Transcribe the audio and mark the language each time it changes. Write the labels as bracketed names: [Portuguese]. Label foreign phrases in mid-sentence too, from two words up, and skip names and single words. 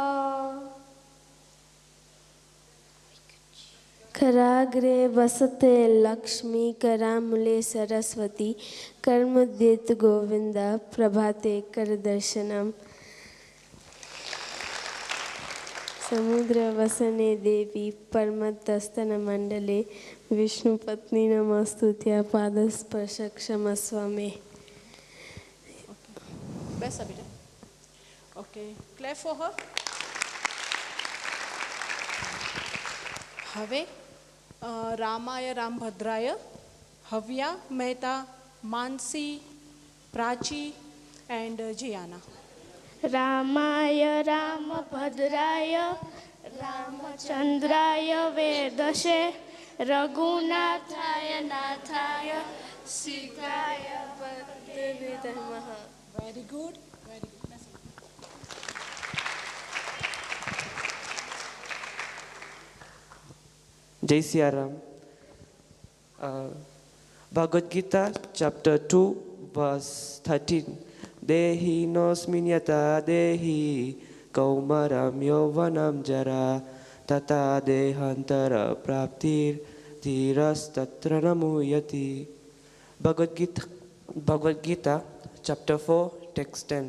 [Sanskrit] कराग्रे वसते लक्ष्मी करामूले सरस्वती कर्मोद्यत गोविंद प्रभाते करदर्शनम। समुद्र वसने देवी परमतस्तन मंडले विष्णु पत्नी नमस्तुत्या पादस्पर्श क्षमस्व मे। [Gujarati] બેસા બેટા. [English] okay, clap for her. [Gujarati] હવે [Sanskrit] रामाय रामभद्राय [Gujarati] Havya, Mehta, Mansi, Prachi, and Jiana. [Sanskrit] रामाय रामभद्राय रामचंद्राय वेदशे रघुनाथाय नाथाय सीताय पते विधमः. [English] Very good. Very good. [Hindi] जय सियाराम. [English] Bhagavad Gita, chapter 2, verse 13. [Sanskrit] देही नोस्मिन्यता देही कौमारं योवनं जरा तता देहान्तर प्राप्तिर धीरस तत्र नमुयति. [English] Bhagavad Gita, chapter 4, text 10.